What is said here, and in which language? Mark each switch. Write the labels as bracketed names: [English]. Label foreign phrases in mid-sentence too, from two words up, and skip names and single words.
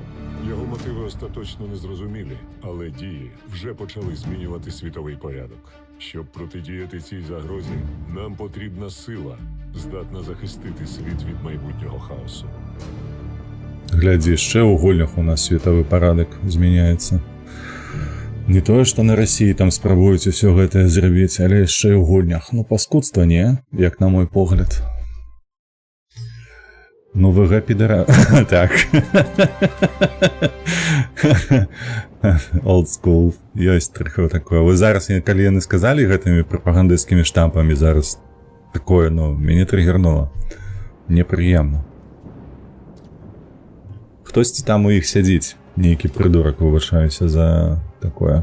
[Ukrainian] Його мотиви остаточно незрозумілі, але дії вже почали змінювати світовий порядок. Щоб протидіяти цій загрозі, нам потрібна сила, здатна захистити світ від майбутнього хаосу. [Belarusian] Гляді, ще у гульнях у нас світовий порядок зміняється. Не тое, што на Расіі там спрабуюць усё гэта зрабіць, але яшчэ і ў гульнях. Ну, паскудства не, як на мой погляд. Ну, ВГ підара... Так. [English] Old school. [Belarusian] Ёсць трохи такое. Вы зараз, калі яны сказалі гэтымі прапагандысцкімі штампамі, зараз такое, ну, мяне тригернуло. Непрыемна. Хтосьці там у іх сядзіць. Нейкі прыдурак, выбачаюся за такое.